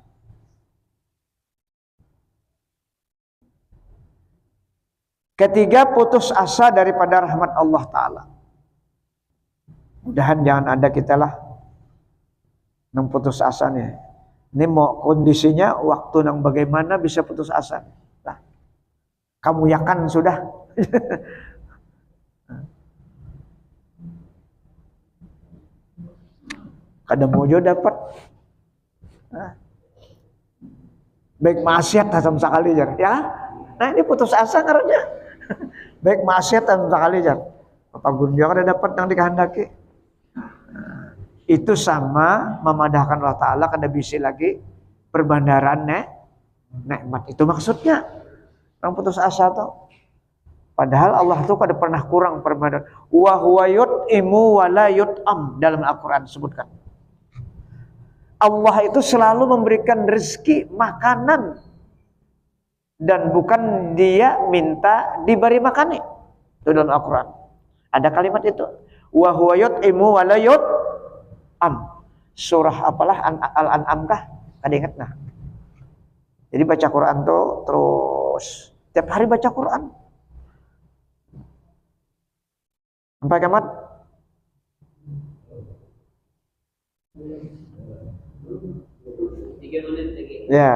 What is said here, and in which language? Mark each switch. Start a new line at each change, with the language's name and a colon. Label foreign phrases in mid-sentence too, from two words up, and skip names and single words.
Indonesian: Ketiga, putus asa daripada rahmat Allah Ta'ala. Mudahan jangan ada kita lah yang putus asa nih. Ini mau kondisinya waktu yang bagaimana bisa putus asa.
Banjar: Nah, kamu yakan sudah. Kadang mojo dapat. Nah, baik maksiat sama sekali jar. Ya, nah ini putus asa karena baik maksiat sama sekali jar. Apa gunanya kada dapat yang dikehendaki. Itu sama memadahkan Allah Ta'ala kada bisa lagi perbandaran nikmat. Itu maksudnya orang putus asa tuh. Padahal Allah tuh kada pernah kurang perbandaran.
Arabic: وهو يطعم ولا يطعم
Indonesian: dalam Al-Quran sebutkan. Allah itu selalu memberikan rezeki makanan dan bukan dia minta diberi makan. Itu dalam Al-Quran. Ada kalimat itu.
Arabic: وهو يطعم ولا يطعم.
Indonesian: Surah apalah Al-An'am kah?
Banjar: Kada ingat nah.
Indonesian: Jadi baca Quran tuh terus tiap hari baca Quran. Sampai kiamat. Ya.